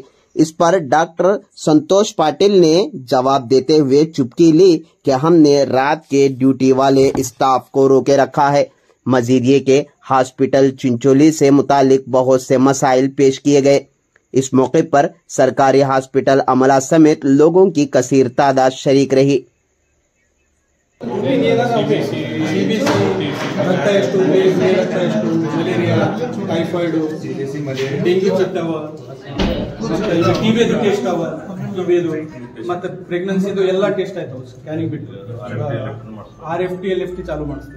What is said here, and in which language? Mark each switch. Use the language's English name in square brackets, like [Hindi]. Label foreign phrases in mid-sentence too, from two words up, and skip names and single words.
[Urdu] اس پر ڈاکٹر سنتوش پاٹل نے جواب دیتے ہوئے چپی لی کہ ہم نے رات کے ڈیوٹی والے اسٹاف کو روکے رکھا ہے. مزید یہ کہ ہاسپٹل چنچولی سے متعلق بہت سے مسائل پیش کیے گئے. اس موقع پر سرکاری ہاسپٹل عملہ سمیت لوگوں کی کثیر تعداد شریک رہی. [Kannada] ಮತ್ತೆ ಪ್ರೆಗ್ನೆನ್ಸಿದು ಎಲ್ಲ ಟೆಸ್ಟ್ ಆಯ್ತು, ಸ್ಕ್ಯಾನಿಂಗ್ ಬಿಟ್ಟು [English] RFT LFT [Kannada] ಚಾಲು ಮಾಡಿಸ್ತೀವಿ।